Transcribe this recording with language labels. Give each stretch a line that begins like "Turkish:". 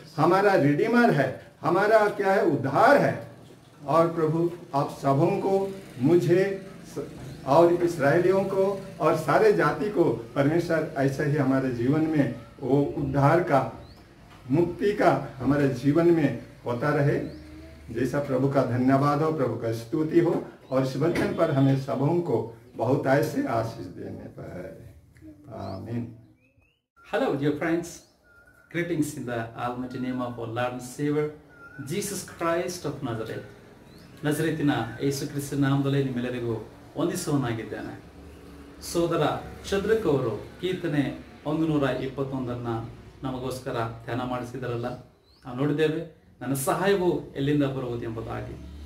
Hindi: हमारा रिडीमर है, हमारा क्या है, उद्धार है। और प्रभु आप सबों को, मुझे और इस्राएलियों को और सारे जाति को परमेश्वर ऐसा ही हमारे जीवन में वो उद्धार का, मुक्ति का हमारे जीवन में होता रहे। जैसा प्रभु का धन्यवाद हो, प्रभु का स्तुति हो, और इस वचन पर हमें सबों को बहुत ऐसे आशीष देने पर। आमीन।
English: Hello dear friends, greetings in the almighty name of our Lord and Savior Jesus Christ of Nazareth.
Kannada: ನಜರೇತಿನ ಯೇಸು ಕ್ರಿಸ್ತನ ನಾಮದಲ್ಲಿ ನಿಮ್ಮೆಲ್ಲರಿಗೂ ವಂದಿಸುವನಾಗಿದ್ದೇನೆ. ಸೋದರ ಚಂದ್ರಕ್ ಅವರು ಕೀರ್ತನೆ 121 ನಮಗೋಸ್ಕರ ಧ್ಯಾನ ಮಾಡಿಸಿದರಲ್ಲ, ನಾವು ನೋಡಿದ್ದೇವೆ, ನನ್ನ ಸಹಾಯವು ಎಲ್ಲಿಂದ ಬರುವುದು ಎಂಬುದಾಗಿ.